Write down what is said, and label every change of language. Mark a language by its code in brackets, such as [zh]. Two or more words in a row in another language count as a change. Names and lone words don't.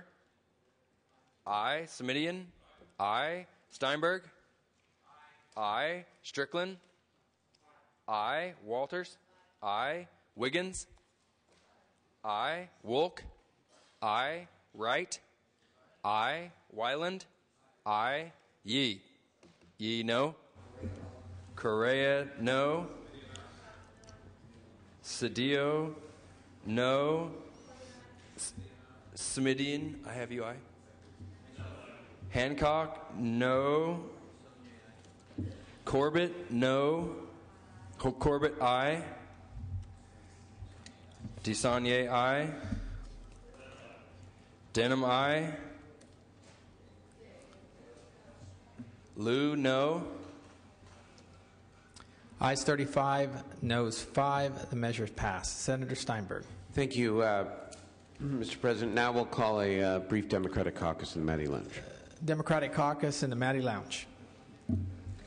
[en] Aye. Semidian. Aye. Steinberg. Aye. Strickland. Aye. Walters. Aye. Wiggins. Aye. Wolk. Aye. Wright. Aye. Wyland. Aye. Yee. Yee, no. Correa, no. Cedillo, no. Smidian, I have you, aye. Hancock, no. Corbett, no. Corbett, aye. Dusanier, aye. Denham, aye. Liu, no. Ayes 35, noes 5. The measure is passed. Senator Steinberg. Thank you, Mr. President. Now we'll call a brief Democratic caucus in the Maddie Lounge. Democratic Caucus in the Maddie Lounge.